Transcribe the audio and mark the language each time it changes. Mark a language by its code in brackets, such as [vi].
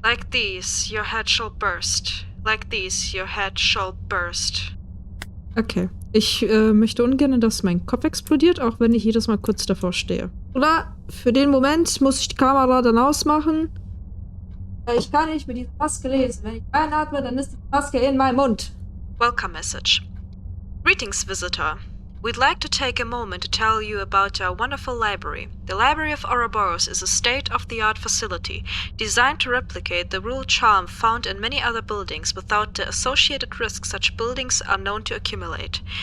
[en] Like these, your head shall burst. Like these, your head shall burst. Okay. [de] Ich möchte ungern, dass mein Kopf explodiert, auch wenn ich jedes Mal kurz davor stehe. Oder für den Moment muss ich die Kamera dann ausmachen. Weil ich kann nicht mit dieser Maske lesen. Wenn ich einatme, dann ist die Maske in meinem Mund. [en] Welcome message. Greetings, visitor. We'd like to take a moment to tell you about our wonderful library. The Library of Ouroboros is a state-of-the-art facility designed to replicate the rural charm found in many other buildings without the associated risks such buildings are known to accumulate.